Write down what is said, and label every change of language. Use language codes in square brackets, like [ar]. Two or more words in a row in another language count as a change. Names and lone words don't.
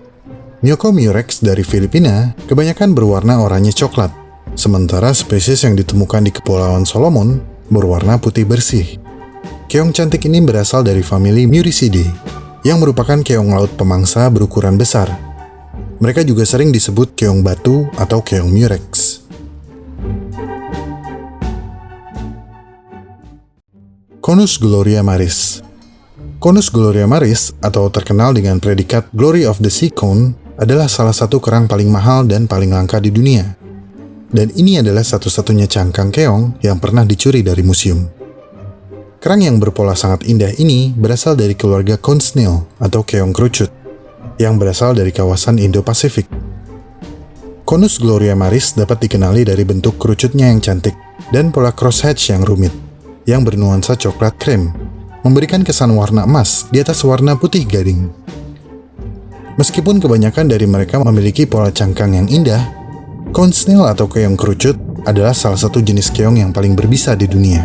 [id] Myoko murex dari Filipina kebanyakan berwarna oranye coklat, sementara spesies yang ditemukan di Kepulauan Solomon berwarna putih bersih. Keong cantik ini berasal dari famili Muricidae, yang merupakan keong laut pemangsa berukuran besar. Mereka juga sering disebut keong batu atau keong murex. Conus gloria maris. Conus gloria maris atau terkenal dengan predikat [en] Glory of the Sea Cone [id] adalah salah satu kerang paling mahal dan paling langka di dunia. Dan ini adalah satu-satunya cangkang keong yang pernah dicuri dari museum. Kerang yang berpola sangat indah ini berasal dari keluarga [en] cone snail [id] atau keong kerucut, yang berasal dari kawasan Indo-Pasifik. Conus gloria maris dapat dikenali dari bentuk kerucutnya yang cantik dan pola crosshatch yang rumit, yang bernuansa coklat krem, memberikan kesan warna emas di atas warna putih gading. Meskipun kebanyakan dari mereka memiliki pola cangkang yang indah, [en] cone snail [id] atau keong kerucut adalah salah satu jenis keong yang paling berbisa di dunia.